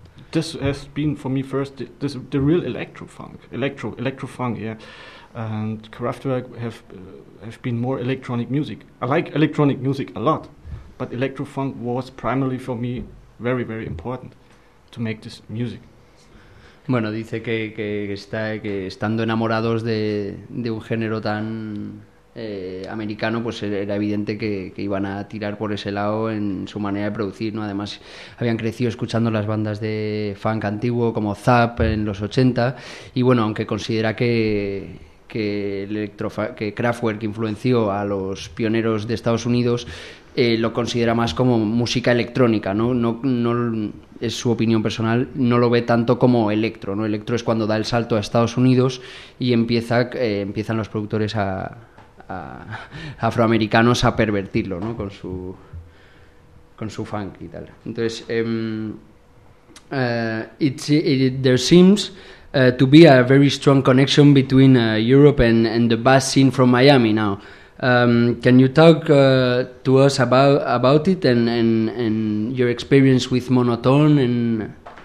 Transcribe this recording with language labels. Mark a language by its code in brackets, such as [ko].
[en] This has been for me first the real electro funk, yeah. And Kraftwerk have been more electronic music. I like electronic music a lot, but electro funk was primarily for me very, very important to make this music. [es] Bueno, dice que estando enamorados de un género tan americano, pues era evidente que iban a tirar por ese lado en su manera de producir, ¿no? Además, habían crecido escuchando las bandas de funk antiguo como Zapp en los 80, y bueno, aunque considera que Kraftwerk influenció a los pioneros de Estados Unidos, lo considera más como música electrónica, ¿no? No es su opinión personal, no lo ve tanto como electro, ¿no? Electro es cuando da el salto a Estados Unidos y empiezan los productores a afroamericanos a pervertirlo, ¿no? Con su funk y tal. Entonces, [en] there seems to be a very strong connection between Europe and the bass scene from Miami now. Can you talk to us about it and your experience with Monotone and